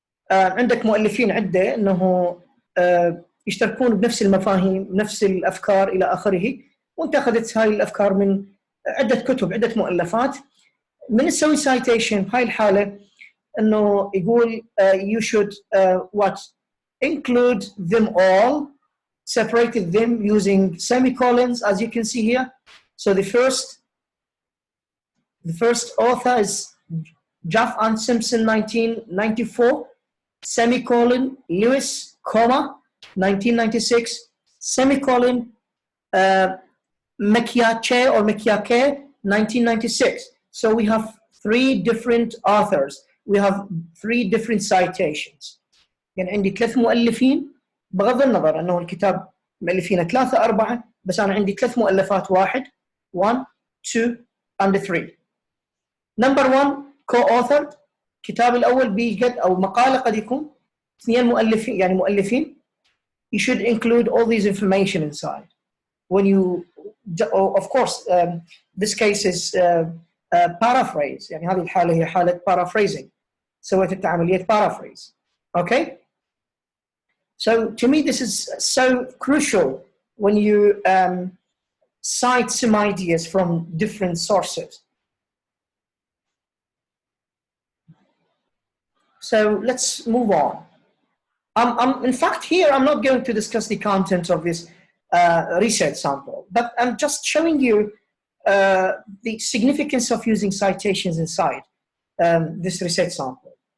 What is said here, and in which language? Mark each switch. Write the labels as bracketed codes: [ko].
[ar] عندك مؤلفين عدة انه يشتركون بنفس المفاهيم، نفس الافكار الى اخره، وانت اخذت هاي الافكار من عدة كتب، عدة مؤلفات. من تسوي citation بهاي الحالة انه يقول [en] you should what include them all, separated them using semicolons, as you can see here. So the first author is Duff and Simpson, 1994, semicolon, Lewis, comma, 1996, semicolon, Mekiache or Mekiake, 1996. So we have three different authors. We have three different citations. [ar] يعني عندي ثلاث مؤلفين، بغض النظر أنه الكتاب مؤلفين 3 4، بس أنا عندي ثلاث مؤلفات، 1 2 and 3. [en] Number 1 co-authored، [ar] الكتاب الأول بيجد أو مقالة قد يكون اثنين مؤلفين، يعني مؤلفين. [en] You should include all these information inside. When you, of course, this case is paraphrase. [ar] يعني هذه الحالة هي حالة paraphrasing. سويت عملية paraphrase. [en] Okay. So to me, this is so crucial when you cite some ideas from different sources. So let's move on. In fact, here I'm not going to discuss the content of this research sample, but I'm just showing you the significance of using citations inside this research sample.